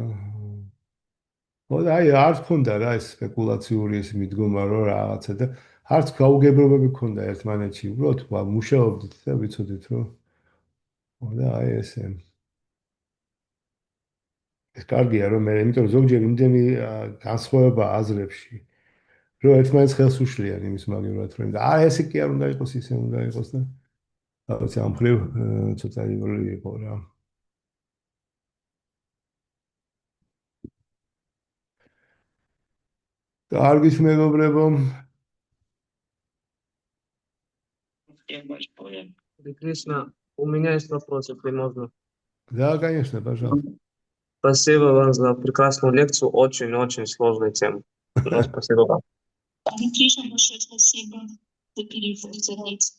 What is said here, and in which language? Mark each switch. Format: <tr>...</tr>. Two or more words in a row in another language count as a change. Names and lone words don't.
<ka>ხო და აი არც ქონდა რა ეს სპეკულაციური ეს მიდგომა რომ რაღაცა და არც გაუგებრობები ქონდა ერთმანეთში, უბრალოდ მუშაობდით და ვიცოდით რომ ხო და აი ესე ეს კარგია რომ მე იმიტომ რომ ზოგჯერ იმდენი განსხვავება აზრებში რომ ერთმანეთს ხელს უშლიან იმის მაგივრად რომ და ესე კი არ უნდა იყოს ისე უნდა იყოს და რაღაც ამ ხრივ ცოტა იგული იყო რა. კარგით მეგობრებო.</ka> <ru>Кришна, у меня есть вопрос, если можно. Да, конечно, пожалуйста. Спасибо вам за прекрасную лекцию, очень-очень сложной темы. Спасибо вам. Кришна, большое спасибо за перевод, за лекцию.</ru>